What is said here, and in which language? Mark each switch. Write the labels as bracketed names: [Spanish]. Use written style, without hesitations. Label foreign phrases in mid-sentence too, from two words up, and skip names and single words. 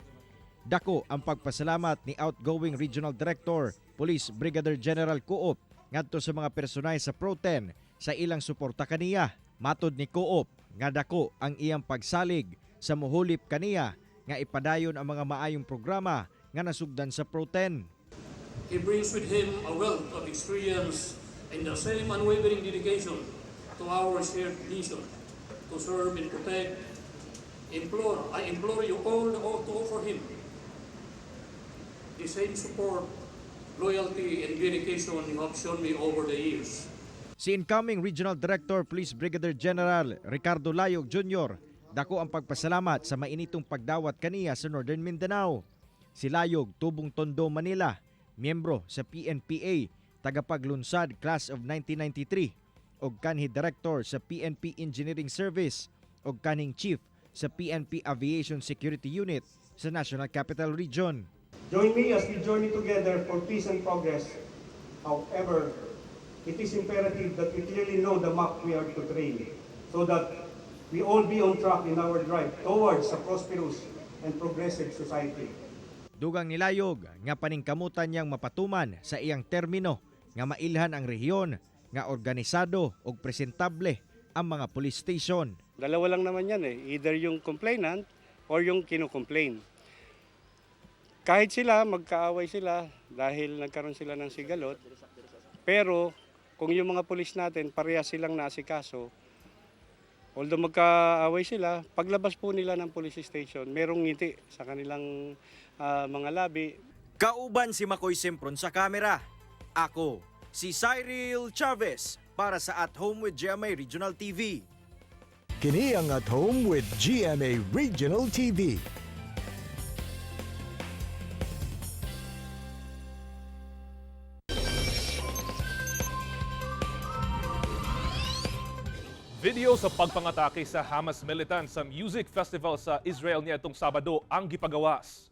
[Cebuano] Dako ang pagpasalamat ni outgoing Regional Director Police Brigadier General Coop ngadto sa mga personay sa Pro-10 sa ilang suporta kaniya. Matod ni Coop nga dako ang iyang pagsalig sa muhulip kaniya nga ipadayon ang mga maayong programa nga nasugdan sa Pro-10. [English] He brings with him a wealth of experience and the same unwavering dedication to our shared mission to serve and protect. I implore you all to offer him the same support, loyalty, and dedication you have shown me over the years. [Cebuano] Si incoming Regional Director Police Brigadier General Ricardo Layog Jr. dako ang pagpasalamat sa mainitong pagdawat kaniya sa Northern Mindanao. Si Layog tubong Tondo, Manila, miyembro sa PNPA, tagapaglunsad Class of 1993, og kanhi Director sa PNP Engineering Service, og kaning Chief sa PNP Aviation Security Unit sa National Capital Region. [English] Join me as we journey together for peace and progress. However, it is imperative that we clearly know the map we are to train so that we all be on track in our drive towards a prosperous and progressive society. [Cebuano] Dugang nilayog nga paningkamutan niyang mapatuman sa iyang termino nga mailhan ang rehiyon nga organisado ug presentable ang mga [English] police station. [Filipino] Dalawa lang naman yan either yung complainant or yung kino-complain. Kahit sila, magkaaway sila dahil nagkaroon sila ng sigalot, pero kung yung mga pulis natin, parehas silang naasikaso, although magkaaway sila, paglabas po nila ng [English] police station, [Filipino] merong ngiti sa kanilang mga labi. [Cebuano] Kauban si Makoy Sempron sa kamera. Ako, si Cyril Chavez para sa At Home with GMA Regional TV. Kini ang At Home with GMA Regional TV. Video sa pagpangatake sa [English] Hamas militant [Cebuano] sa [English] music festival [Cebuano] sa Israel niadtong Sabado ang gipagawas.